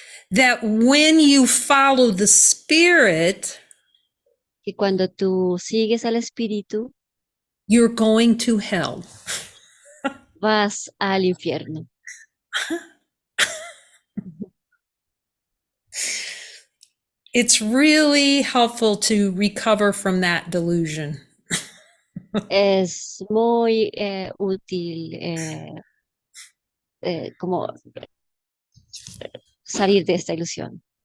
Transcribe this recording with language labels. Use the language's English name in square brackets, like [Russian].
[English] that when you follow the spirit, [Spanish] que cuando tú sigues al espíritu, [English] you're going to hell. [Spanish] vas al infierno. [English] It's really helpful to recover from that delusion. [Spanish] Es muy útil como salir de esta ilusión.